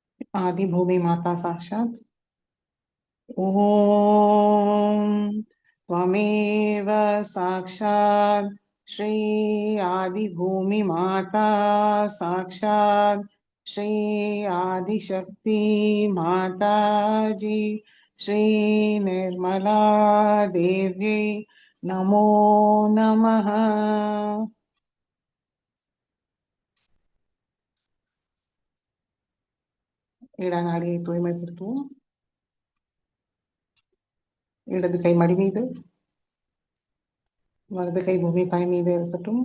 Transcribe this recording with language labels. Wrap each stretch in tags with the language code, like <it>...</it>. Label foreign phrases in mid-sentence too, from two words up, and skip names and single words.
<sa>आदि भूमि माता साक्षात ओम त्वमेव साक्षात श्री आदि भूमि माता साक्षात श्री आदि शक्ति माता जी श्री निर्मला देव्यै नमो नमः.</sa> <ta>இடநாடியை தூய்மைப்படுத்துவோம். இடது கை மடி மீது, வலது கை பூமி தாய் மீது இருக்கட்டும்.</ta>